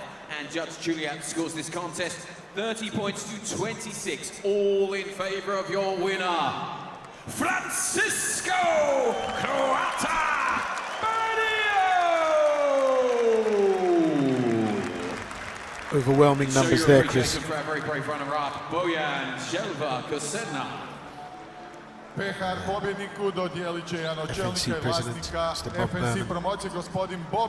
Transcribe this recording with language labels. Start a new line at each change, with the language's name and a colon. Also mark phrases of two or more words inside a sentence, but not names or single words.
English: And Judge Juliet scores this contest 30 points to 26. All in favor of your winner, Francisco Croata. Overwhelming numbers there, Chris. For our very brave runner-up, Bojan, Želva, Kosednar.
Croatian: Pehar pobjedniku dodijelit će jedan od čelnika i vlasnika FNC promocije, gospodin Bob